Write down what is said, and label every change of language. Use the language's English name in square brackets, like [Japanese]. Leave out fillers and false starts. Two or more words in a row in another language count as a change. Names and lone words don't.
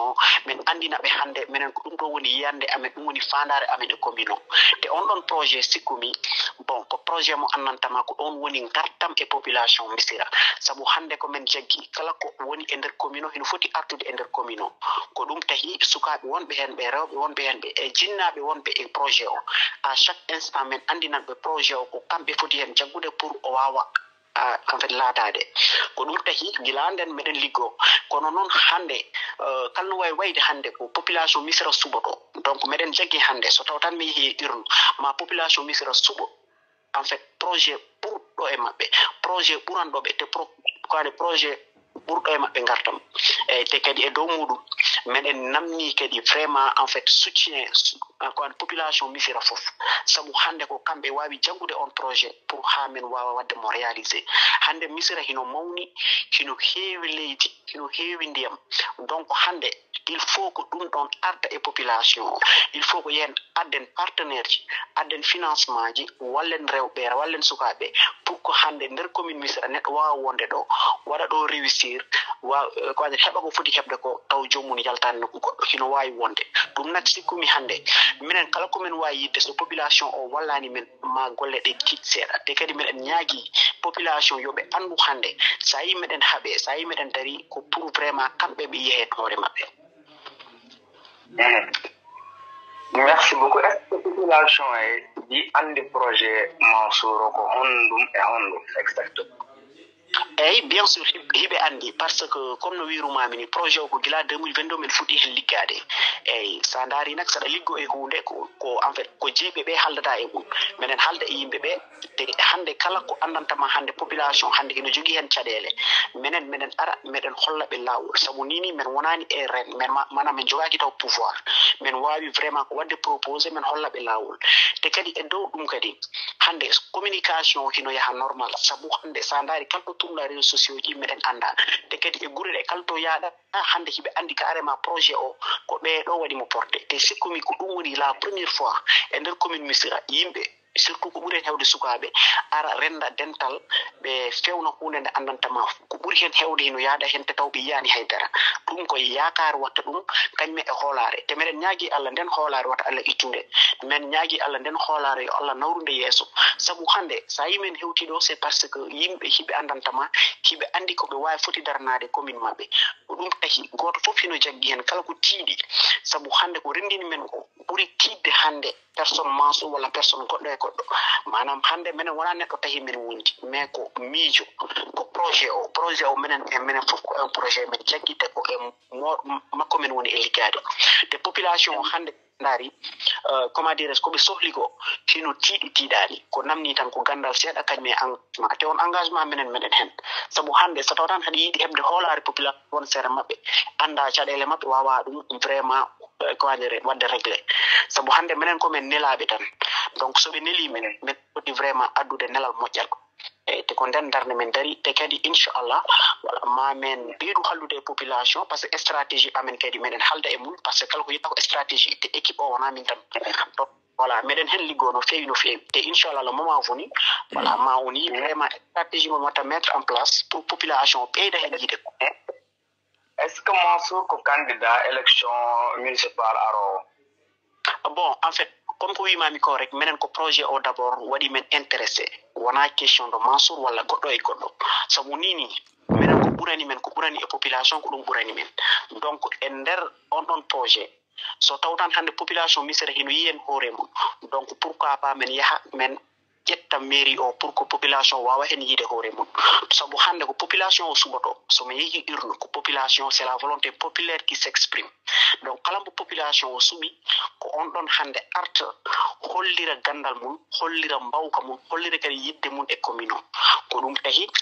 [Fula] o min andina ɓe hande minen ko ɗum ɗo woni yiyande amen ɗum woni fandare amen e commune o te on ɗon projet sikkumi bon ko projet mo annantama ko ɗon woni gartam e population Missirah sabu hande ko min jaggi kala ko woni e nder commune o hino foti artude e nder commune o ko ɗum tahi sukaɓe wonɓe hen ɓe rewɓe wonɓe hen ɓe e jinnaɓe wonɓe e projet o [French] à chaque instant [Fula] min andinan ɓe projet o ko kamɓe foti hen jaggude pour o wawa [French] en fait [Fula] laatade ko ɗum tahi gila nden meɗen liggo kono noon hande kala no wawi wayde hande ko population Missirah suɓoto donc meɗen jaggi hande so taw tan mi yeehi urne ma population Missirah suɓo [French] en fait [Fula] projet ɓurɗo e maɓɓe projet ɓuranɗoɓe te kane projet ɓurɗo e maɓɓe gartam eyyi te kadi e dow muɗum meɗen namni kadi [French] vraiment en fait soutien [Fula] ko an population Missirah fof sabu hande ko kamɓe wawi jaggude on projet pour ha min wawa wadde mo réalisé hande Missirah hino mawni hino heewi leydi hino heewi ndiyam donc hande [French] il faut [Fula] ko ɗum ɗon arda e population o [French] il faut [Fula] ko yen adden partenaire ji adden financement ji wallen rewɓe wallen sukaɓe pour ko hande nder commune Missirah neɗɗo wawa wonde ɗo waɗa ɗo réussir ko ade heɓa ko foti heɓde ko taw joomum yaltani nokku goɗɗo hino wawi wonde ɗum nak sikkumi hande minen kala komin wawi yidde so population o wallani min ma golle ɗe kiit seeɗa te kadi miɗen ñaagui population yoɓe andu hande sa yi meɗen haaɓe sa yi meɗen dari ko [French] pour vraiment [Fula] kamɓe ɓe yeehe hoore maɓɓe. [French] Merci beaucoup. Est-ce que la population dit andi projet Mansour [Fula] ko hondum e hondum [French] exactement? [Fula] eyyi [French] bien sûr [Fula] hiɓe andi [French] par ce que comme [Fula] no wirumami ni projet o ko gila 2022 min fuɗɗi hen liggade eyyi sa daari nak saɗa liggo e hunde ko [French] en fait [Fula] ko jeeɓe ɓe haldata e ɗum minen halda e yimɓeɓe te hande kala ko andantama hande population hande ene jogui hen caɗele minen ara meɗen holla ɓe lawol saabu nini min wonani e ren min mana min jogaki taw pouvoir min wawi vraiment ko wadde proposé min holla ɓe lawol te kadi e dow ɗum kadi hande communication hino yaha normal saabu hande sa daari kalto tumla [French] réseaux sociaux [Fula] ji meɗen anda te kadi e guure ɗe kalto yaaɗa hande hiɓe andi carrément projet o ko ɓeɗo waɗimo porté te sikkumi ko ɗum woni [French] la première fois [Fula] e nder commune Missirah yimɓe surtout ko ɓuri hen hewde sukaɓe ara renda dental ɓe fewna hunde nde andantama ko ɓuri hen hewde hino yaada hen te taw ɓe yiyani haydara ɗum koye yakar watta ɗum kañumen e hoolare te meɗen ñaagui Allah nden hoolare wata Allah ittude min ñaagui Allah nden hoolare yo Allah nawrude yeeso saabu hande sa yi men hewtiɗo [French] c'est parce que [Fula] yimɓe hiɓe andantama hiɓe andi koɓe wawi foti darnade commune mabɓe ko ɗum tahi goto foof hino jaggi hen kala ko tiiɗi saabu hande ko rendini men ko ɓuuri tidde hande personne Mansour wala personne goɗɗo e goɗɗo manam hande menen wona neɗɗo tahi min wondi mais ko miijo ko projet o menen fof ko [French] un projet [Fula] men jaggite ko e makko men woni e liggade te population hande ndari [French] comment dire [Fula] ko ɓe sohli ko hino tiiɗani ko namni tan ko gandal seeɗa kañum e engagement te on engagement menen hen sabu hande so taw tan haɗa yiiɗi heɓde hoolare population won seere maɓɓe anda caɗele maɓɓe wawa ɗum [French] vraiment comment dire [Fula] wadde réglé sabu hande minen komin nelaɓe tan donc soɓe neli minen min foti vraiment addude nelal moƴƴal te ko nden darde men dari te kadi inchallah ma men ɓeydu hallude e population [French] par ce que stratégie [Fula] amen kadi meɗen halda e mum [French] par ce que [Fula] kala ko yiɗa ko stratégie te équipe o wona min tan voilà meɗen hen liggo no feewi te inchallah [French] le moment venu voilà [Fula] ma woni vraiment stratégie mo watta [French] mettre en place pour population [Fula] ɓeyda hen yiide ko [French] est ce que Mansour ko candidat élection municipale aro bon en fait comme [Fula] ko wimami ko rek menen ko projet o d'abord waɗi men intéressé wona [French] question de Mansour [Fula] walla goɗɗo e goɗɗo sabu nini minen ko ɓurani e population ko ɗum ɓurani men donc e nder on ɗon projet so tawtan hande population misere hino yiyen hoore mum donc [French] pourquoi pas [Fula] men yaha men ƴetta mairie o [French] pour que population [Fula] wawa hen yiide hoore mum sabu hande ko population o suɓoto somi yeehi urne ko population [French] c'est la volonté populaire qui s'exprime donc [Fula] kala mbo population o suɓi ko on ɗon hande arta hollira gandal mum hollira mbawka mum hollira kadi yidde mum e commune o ko ɗum tahi